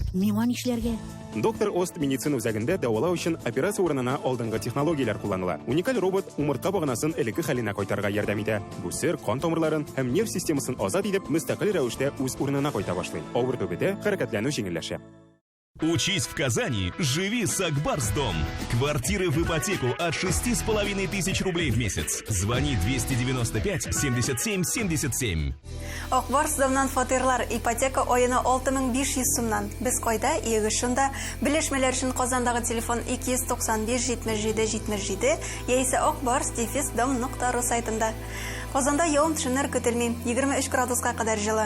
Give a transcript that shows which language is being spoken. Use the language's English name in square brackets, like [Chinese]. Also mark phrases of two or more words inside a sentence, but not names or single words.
[Tatar] Миңа нишләргә? Доктор Ост медицина үзәгендә дәвалау өчен операция урынына алдынгы технологияләр кулланыла. Уникаль робот умыртка баганасын элекке хәленә кайтарга ярдәм итә. Бүсер, кан тамырларын һәм нерв системасын азат итеп, мөстәкыйль рәвештә үз урынына кайта башлый. Авырту бетә, хәрәкәтләнү җиңелләшә. [Russian] Учись в Казани, живи с Акбарсдом. Квартиры в ипотеку от 6500 рублей в месяц. Звони 295 77 77. [Tatar] Акбарсдомнан фатирлар ипотека аена 6500 сумнан. Без кайда, Егышында, белешмәләр өчен Казандагы телефон 295 77 77 яисә akbars-dom.ru сайтында. Казанда явым-төшемнәр көтелми, 23 градуска кадәр җылы.